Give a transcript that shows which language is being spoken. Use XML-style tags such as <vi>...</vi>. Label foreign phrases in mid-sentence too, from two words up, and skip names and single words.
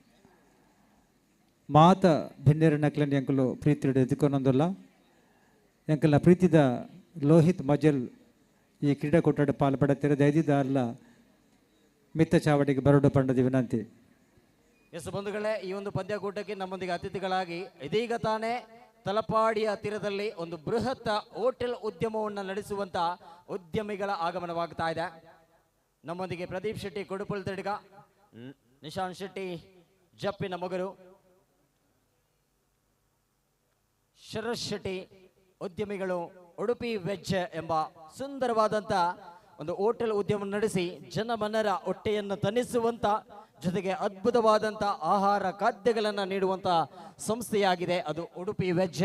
<tcy>ಮಾತ ಭಿನ್ನೇರ ನಕ್ಲನ್ ಎಂಕಲು ಪ್ರೀತಿ ಎದುಕೊಂದೊಂದಲ್ಲ ಎಂಕಲ್ನ ಪ್ರೀತಿದ ಲೋಹಿತ್ ಮಜಲ್ ಈ ಕ್ರೀಡಾಕೂಟದ ಪಾಲ್ಪಡುತ್ತಿರೋ ದೈದಿದಾರಲ ಮಿತ್ತ ಚಾವಟಿಗೆ ಬರಡು ಪಂಡದ ವಿನಂತಿ.</tcy> <kn>ಎಸ್ ಬಂಧುಗಳೇ, ಈ ಒಂದು ಪಂದ್ಯಾಕೂಟಕ್ಕೆ ನಮ್ಮೊಂದಿಗೆ ಅತಿಥಿಗಳಾಗಿ ಇದೀಗ ತಾನೇ ತಲಪಾಡಿಯ ತೀರದಲ್ಲಿ ಒಂದು ಬೃಹತ್ ಹೋಟೆಲ್ ಉದ್ಯಮವನ್ನು ನಡೆಸುವಂತ ಉದ್ಯಮಿಗಳ ಆಗಮನವಾಗ್ತಾ ಇದೆ. ನಮ್ಮೊಂದಿಗೆ ಪ್ರದೀಪ್ ಶೆಟ್ಟಿ ಕೊಡುಪಲ್ ತಡಿಗ, ನಿಶಾಂತ್ ಶೆಟ್ಟಿ ಜಪ್ಪಿನ ಮಗರು, ಶರತ್ ಶೆಟ್ಟಿ ಉದ್ಯಮಿಗಳು ಉಡುಪಿ ವೆಜ್ ಎಂಬ ಸುಂದರವಾದಂತ ಒಂದು ಹೋಟೆಲ್ ಉದ್ಯಮ ನಡೆಸಿ ಜನಮನರ ಹೊಟ್ಟೆಯನ್ನು ತಣಿಸುವಂತ ಜೊತೆಗೆ ಅದ್ಭುತವಾದಂಥ ಆಹಾರ ಖಾದ್ಯಗಳನ್ನು ನೀಡುವಂಥ ಸಂಸ್ಥೆಯಾಗಿದೆ ಅದು ಉಡುಪಿ ವೆಜ್.</kn>